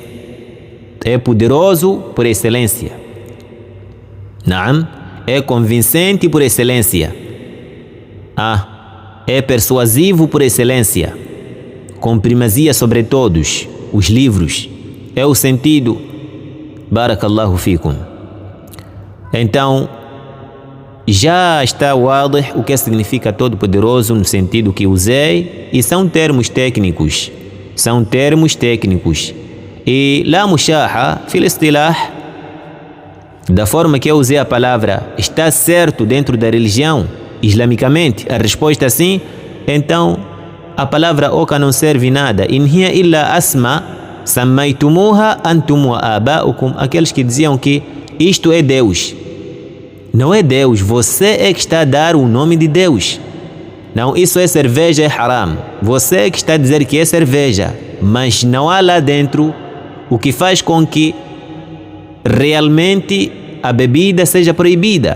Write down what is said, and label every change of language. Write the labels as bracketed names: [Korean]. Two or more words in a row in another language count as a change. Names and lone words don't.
[Portuguese] É poderoso por excelência. Naam, é convincente por excelência. É persuasivo por excelência. Com primazia sobre todos os livros. É o sentido. [Arabic] بارك الله فيكم. [Portuguese] Então, já está wadih o que significa Todo-Poderoso no sentido que usei, e são termos técnicos. E [Arabic] لا مشاحة في الاصطلاح, [Portuguese] da forma que eu usei a palavra, está certo dentro da religião, islamicamente? A resposta é sim. Então a palavra oca não serve nada. [Arabic] إن هي إلا أسماء سميتموها أنتم وآباؤكم. [Portuguese] Aqueles que diziam que isto é Deus. Não é Deus, você é que está a dar o nome de Deus. Não, isso é cerveja, é haram. Você é que está a dizer que é cerveja, mas não há lá dentro o que faz com que realmente a bebida seja proibida.